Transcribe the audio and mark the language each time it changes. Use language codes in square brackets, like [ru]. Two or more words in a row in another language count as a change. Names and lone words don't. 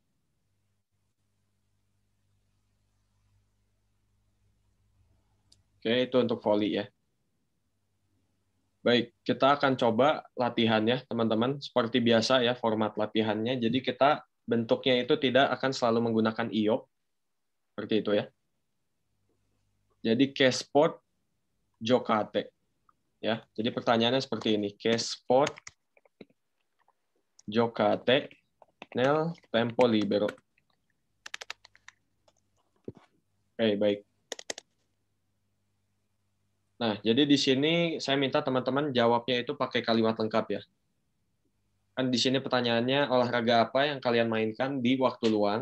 [id] Oke, itu untuk volley ya. Baik, kita akan coba latihan ya, teman-teman. Seperti biasa ya, format latihannya. Jadi kita bentuknya itu tidak akan selalu menggunakan io. Seperti itu ya. Jadi [it] che sport giocate. [id] Ya, jadi pertanyaannya seperti ini. [it] Che sport giocate nel tempo libero. [id] Oke, baik. Nah, jadi di sini saya minta teman-teman jawabnya itu pakai kalimat lengkap ya. Kan di sini pertanyaannya olahraga apa yang kalian mainkan di waktu luang?